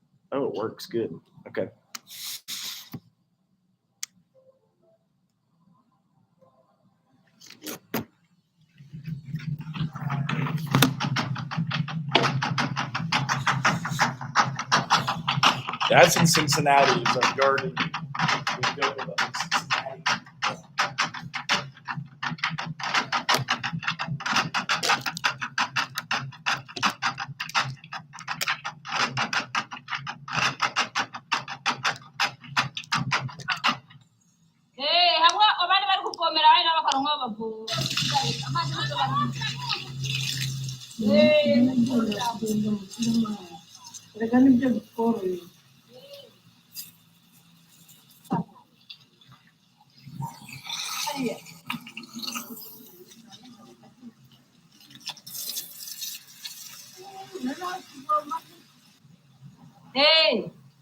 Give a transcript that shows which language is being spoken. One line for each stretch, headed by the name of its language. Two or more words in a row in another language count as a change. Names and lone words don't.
English: Oh, it works good. Okay. That's in Cincinnati. It's our garden. We built it up in Cincinnati.
Rundi: hamwe abandi bari kuvomera abandi bakaronka bavoma. Amazi n'usobanura. Erega nibyo bitworoheye.
English: Hey.